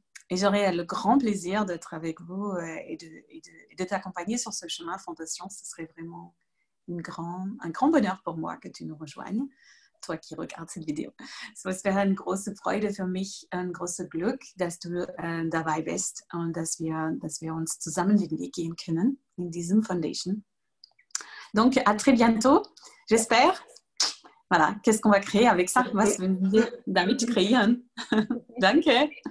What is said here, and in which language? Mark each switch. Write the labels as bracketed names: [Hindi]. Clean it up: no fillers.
[French] Et j'aurai le grand plaisir d'être avec vous et de t'accompagner sur ce chemin Fondation. Ce serait vraiment un grand bonheur pour moi que tu nous rejoignes, toi qui regardes cette Video. [German] Es wäre eine große Freude für mich, ein großes Glück, dass du dabei bist und dass wir uns zusammen den Weg gehen können in diesem Foundation. [French] Donc, à très bientôt, j'espère. Voilà, qu'est-ce qu'on va créer avec ça? [German] Was werden wir damit kreieren? Danke.